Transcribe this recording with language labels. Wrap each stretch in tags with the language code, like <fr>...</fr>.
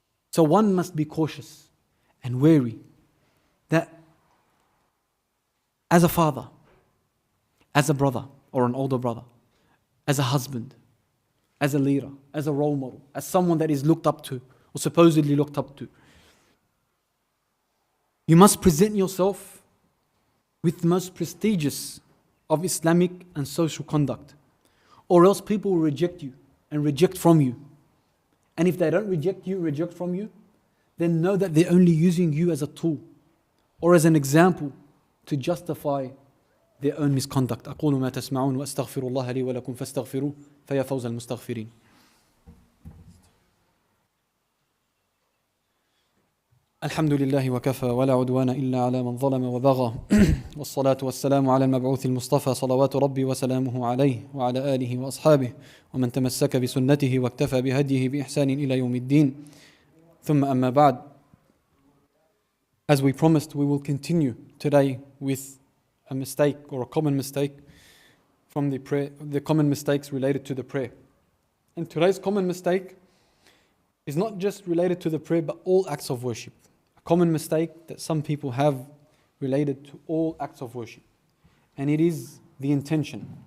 <en>So one must be cautious and wary that as a father, as a brother or an older brother, as a husband, as a leader, as a role model, as someone that is looked up to or supposedly looked up to, you must present yourself with the most prestigious of Islamic and social conduct, or else people will reject you and reject from you. And if they don't reject from you, then know that they're only using you as a tool or as an example to justify their own misconduct.</en> <ar>أقول ما تسمعون وأستغفر الله لي ولكم فاستغفروه فيا فوز المستغفرين. الحمد لله وكفى ولا عدوان إلا على من ظلم وبغى والصلاة والسلام على المبعوث المصطفى صلوات ربي وسلامه عليه وعلى آله وأصحابه ومن تمسك بسنته واكتفى بهديه بإحسان إلى يوم الدين ثم أما بعد.</ar> <en>As we promised, we will continue today with a mistake or a common mistake from the prayer, the common mistakes related to the prayer. And today's common mistake is not just related to the prayer but all acts of worship. Common mistake that some people have related to all acts of worship, and it is the intention.</en>